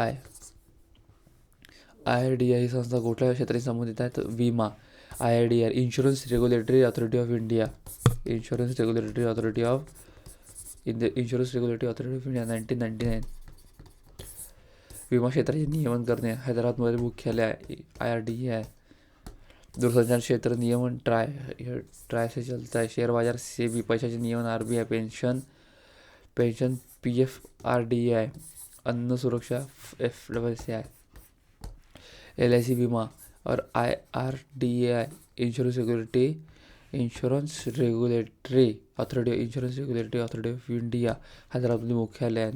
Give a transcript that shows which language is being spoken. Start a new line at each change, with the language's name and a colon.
Marathi: IRDA ही संस्था कुठल्या क्षेत्राशी संबंधित आहे? विमा. IRDA insurance regulatory authority of India. Insurance regulatory authority of India 1999. विमा क्षेत्राचे नियमन करणे. हैदराबादमध्ये मुख्यालय आहे. IRDA आहे.
Hindi: दूरसंचार क्षेत्र नियमन ट्राय से चलता है.
Marathi: शेअर बाजार सेबी. पैशाचे नियमन RBI. पेन्शन PF RDA आहे.
Hindi: अन्न सुरक्षा FSSAI. LIC विमा और IRDA insurance security
Marathi: insurance regulatory authority of India हैदराबादमध्ये मुख्यालय आहे.